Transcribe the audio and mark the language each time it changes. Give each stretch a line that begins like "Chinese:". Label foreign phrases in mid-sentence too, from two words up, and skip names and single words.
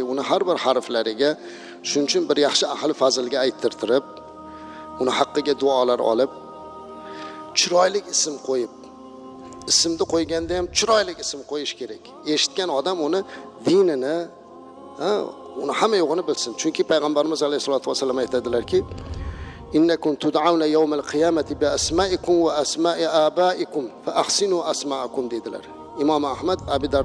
Uzbek: Uni har bir harflariga, shuning uchun bir yaxshi ahli fazilga ayttirtirib, uni haqqiga duolar olib, chiroyli ism qo'yib, ismni qo'yganda ham chiroyli ism qo'yish kerak. Eshitgan odam uni dinini, uni hamma yo'g'ini bilsin. Chunki payg'ambarimiz alayhisolatu vasallam aytadilar-ki,
Arabic: إنكم تدعون يوم القيامة بأسمائكم وأسماء آبائكم فأحسنوا أسماءكم dedilar. İmam Ahmed Abi